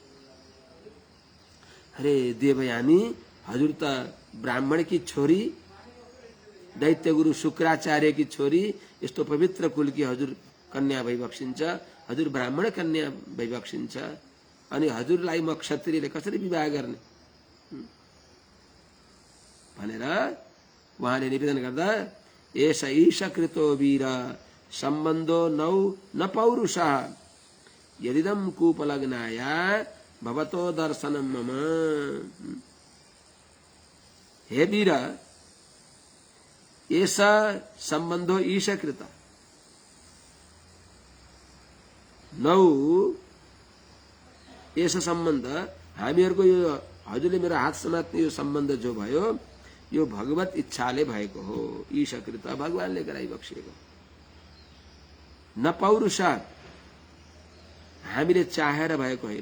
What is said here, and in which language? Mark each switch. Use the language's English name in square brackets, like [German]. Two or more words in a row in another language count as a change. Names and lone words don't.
[Nepali] अरे देवयानी, हजुर त ब्राह्मणकी छोरी, दैत्यगुरु शुक्राचार्यकी छोरी, यस्तो पवित्र कुलकी हजुर कन्या भइबक्सिन्छ, हजुर ब्राह्मण कन्या भइबक्सिन्छ, अनि हजुरलाई म क्षत्रियले कसरी विवाह गर्ने भनेर उहाँले निवेदन गर्दा [Sanskrit] एष ईश कृतो वीर सम्बन्धो नौ न पौरुष यदिदं कूपलग्नाया भवतो दर्शनम मम। हे वीर, एष सम्बन्धो ईशकृत, [Nepali] नौ यस सम्बन्ध हामीहरूको यो हजुरले मेरो हात समात्ने यो सम्बन्ध जो भयो यो भगवत इच्छाले भएको हो। ईशकृत, भगवानले गराइबक्सिएको, [Sanskrit] न पौरुष, [Nepali] हामीले चाहेर भएको होइन।